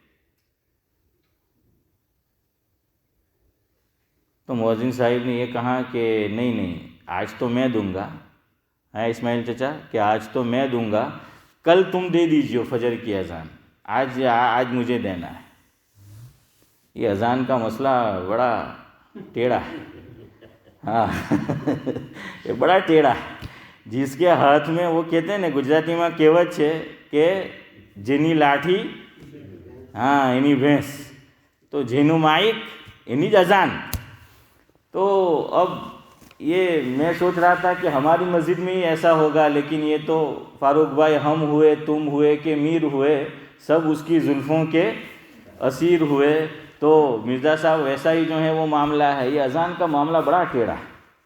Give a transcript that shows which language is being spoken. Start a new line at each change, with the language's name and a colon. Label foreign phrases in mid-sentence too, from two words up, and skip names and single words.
Urdu: تو مؤذن صاحب نے یہ کہا کہ نہیں آج تو میں دوں گا، ہے اسماعیل چچا کہ آج تو میں دوں گا، کل تم دے دیجیے فجر کی اذان، آج مجھے دینا ہے۔ یہ اذان کا مسئلہ بڑا ٹیڑھا ہے، ہاں یہ بڑا ٹیڑھا ہے۔ جس کے ہاتھ میں، وہ کہتے ہیں نا گجراتی میں کہوت ہے کہ
Gujarati: જેની લાઠી એની ભેંસ،
Urdu: تو
Gujarati: જેનું માઇક એની જ
Urdu: اذان۔ تو اب یہ میں سوچ رہا تھا کہ ہماری مسجد میں ہی ایسا ہوگا، لیکن یہ تو فاروق بھائی ہم ہوئے، تم ہوئے کہ میر ہوئے، سب اس کی زلفوں کے اسیر ہوئے۔ تو مرزا صاحب ویسا ہی جو ہے وہ معاملہ ہے، یہ اذان کا معاملہ بڑا ٹیڑھا ہے۔